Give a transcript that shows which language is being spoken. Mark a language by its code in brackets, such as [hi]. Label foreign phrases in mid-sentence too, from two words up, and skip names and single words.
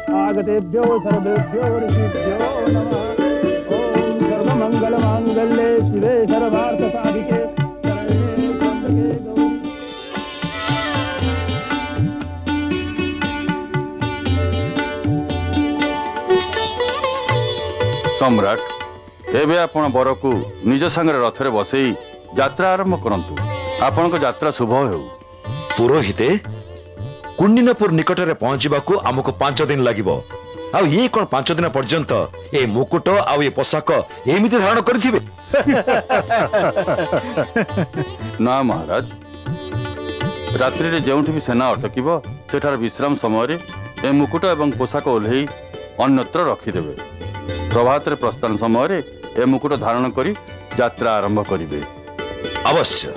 [sa] शरणागतेभ्यो सर्वेभ्यो ऋषिभ्यो नमः। ओम सर्वमंगल मांगल्ये शिवे सर्वार्थ साधिके शरण्ये त्र्यंबके गौरी। [or] ସମ୍ରାଟ ଏବେ ଆପଣ ବରକୁ ନିଜ ସଙ୍ଗେ ରଥରେ ବସାଇ ଯାତ୍ରା ଆରମ୍ଭ କରନ୍ତୁ। ଆପଣଙ୍କ ଯାତ୍ରା ଶୁଭ ହେଉ। ପୁରୋହିତେ କୁଣ୍ଡିନପୁର ନିକଟରେ ପହଞ୍ଚିବାକୁ ଆମକୁ 5 ଦିନ ଲାଗିବ। ଆଉ ଏ କେଉଁ 5 ଦିନ ପର୍ଯ୍ୟନ୍ତ ଏ ମୁକୁଟ ଆଉ ଏ ପୋଷାକ ଏମିତି ଧାରଣ କରିଥିବେ? ନା ମହାରାଜ, ରାତ୍ରିରେ ଯେଉଁଠି ବି ସେନା ଅଟକିବ ସେଠାରେ ବିଶ୍ରାମ ସମୟରେ ଏ ମୁକୁଟ ଏବଂ ପୋଷାକ ଓହ୍ଲାଇ ଅନ୍ୟତ୍ର ରଖିଦେବେ। ପ୍ରଭାତରେ ପ୍ରସ୍ଥାନ ସମୟରେ ଏ ମୁକୁଟ ଧାରଣ କରି ଯାତ୍ରା ଆରମ୍ଭ କରିବେ। ଅବଶ୍ୟ।